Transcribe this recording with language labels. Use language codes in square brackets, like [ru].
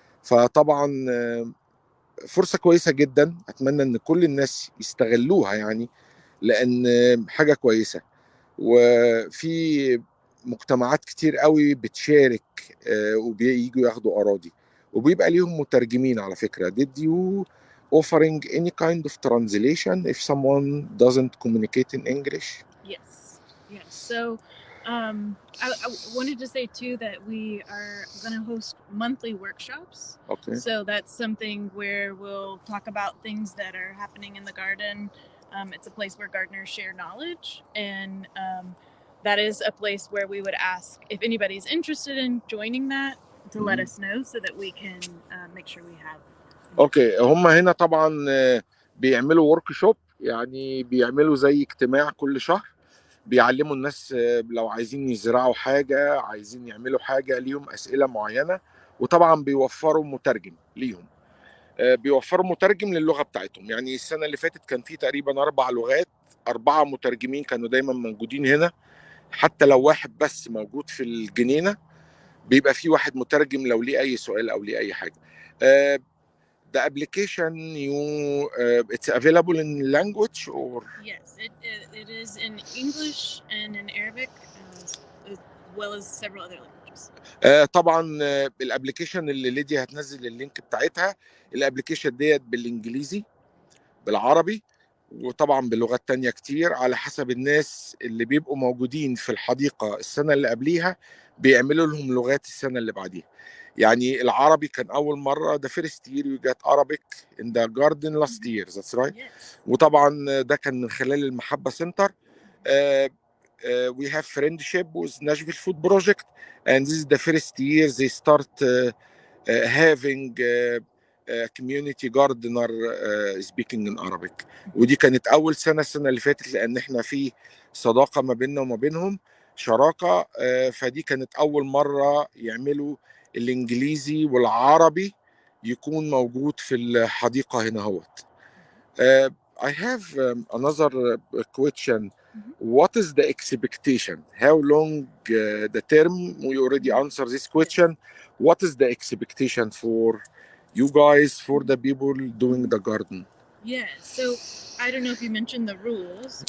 [ar] فطبعا فرصة كويسة جدا، اتمنى ان كل الناس يستغلوها يعني، لان حاجة كويسة. وفي مجتمعات كتير قوي بتشارك وبييجوا ياخدوا أراضي وبيبقى ليهم مترجمين على فكرة. [en] Did you offering any kind of translation if someone doesn't communicate in English? Yes. So I wanted to say too that we are going to host monthly workshops. Okay. So that's something where we'll talk about things that are happening in the garden. It's a place where gardeners share knowledge, and that is a place where we would ask if anybody's interested in joining that to let us know so that we can make sure we have. [ar] اوكي، هم هنا طبعا بيعملوا ورك شوب، يعني بيعملوا زي اجتماع كل شهر بيعلموا الناس لو عايزين يزرعوا حاجة، عايزين يعملوا حاجة، ليهم أسئلة معينة، وطبعا بيوفروا مترجم ليهم. بيوفروا مترجم للغة بتاعتهم. يعني السنة اللي فاتت كان في تقريبا 4 لغات، 4 مترجمين كانوا دايما موجودين هنا. حتى لو واحد بس موجود في الجنينة بيبقى في واحد مترجم لو ليه أي سؤال أو ليه أي حاجة. [en] The application it's available in language or? Yes, it is in English and in Arabic as well as several other languages. [ar] طبعا الابلكيشن اللي ليديا هتنزل اللينك بتاعتها، الابلكيشن ديت بالانجليزي بالعربي وطبعا بلغات تانية كتير على حسب الناس اللي بيبقوا موجودين في الحديقة السنة اللي قبليها بيعملوا لهم لغات السنة اللي بعديها. يعني العربي كان أول مرة [en] the first year you got Arabic in the garden last year, that's right. Yes. [ar] وطبعا ده كان من خلال المحبة سنتر. [en] We have friendship with Nashville Food Project and this is the first year they start having community gardener speaking in Arabic. [ar] ودي كانت أول سنة السنة اللي فاتت لأن احنا في صداقة ما بيننا وما بينهم، شراكة. فدي كانت أول مرة يعملوا الإنجليزي والعربي يكون موجود في الحديقة هنا هوت. [en] I have another question. What is the expectation? How long the term? We already answered this question. What is the expectation for you guys, for the people doing the garden? Yeah, so I don't know if you mentioned the rules.